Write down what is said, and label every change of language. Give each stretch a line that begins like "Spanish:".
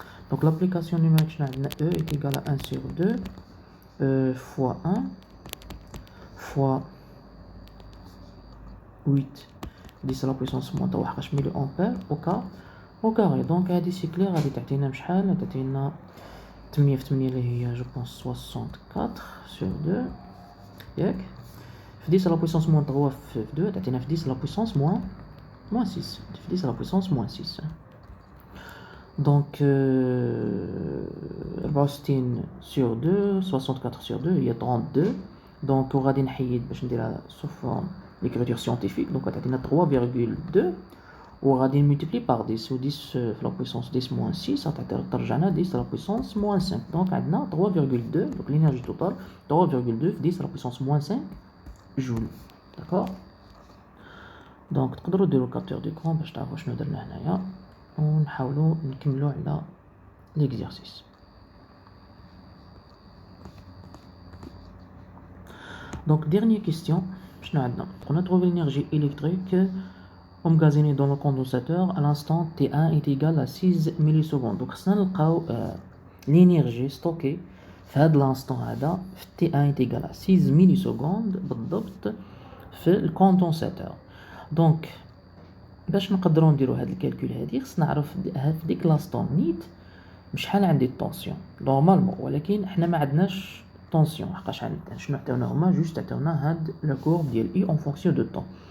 Arabic: دونك لابليكاسيون نيميريك شنو عندنا؟
French: او est égal à 1 sur 2 fois 1 fois 8 10 la puissance moins 3 ملي امبير او كاري.
Arabic: دونك هادي سيكلي غادي تعطينا بشحال؟ تعطينا 8 في 8 اللي هي جو بونس 64 sur 2 ياك، في 10 لا بويسونس موان 3 في 2 تعطينا في 10 لا بويسونس موان
French: moins 6 في 10 à la puissance moins 6. Donc 64 sur 2 64 sur 2 هي 32. Donc
Arabic: وغادي نحيد باش نديرها
French: sous forme d'écriture scientifique. Donc
Arabic: غتعطينا
French: 3,2 وغادي نمultiplier par 10 و 10 في la puissance 10 moins 6 غترجعنا 10 à la puissance moins 5.
Arabic: Donc عندنا 3,2.
French: donc l'énergie totale 3,2 في 10 à la puissance moins 5 joule. D'accord. Donc
Arabic: تقدروا ديروا
French: capteur d'écran
Arabic: باش تعرفوا شنو درنا هنايا ونحاولوا نكملوا على
French: l'exercice. Donc dernière question,
Arabic: شنو عندنا؟
French: On a trouvé l'énergie électrique emmagasinée dans le condensateur à l'instant T1 est égal à 6 millisecondes. Donc
Arabic: خصنا نلقاو
French: l'énergie stockée في هذا l'instant هذا في T1 est égal à 6 millisecondes
Arabic: بالضبط في الكوندنساتور. Donc باش نقدروا نديروا هذا الكالكول هذه خصنا نعرف في ديك لاستون نيت شحال عندي الطونسيون نورمالمون، ولكن حنا ما عندناش طونسيون حقاش شنو عطاونا هما جوست عطاونا هاد لا كورب ديال اي اون فونكسيون دو طون.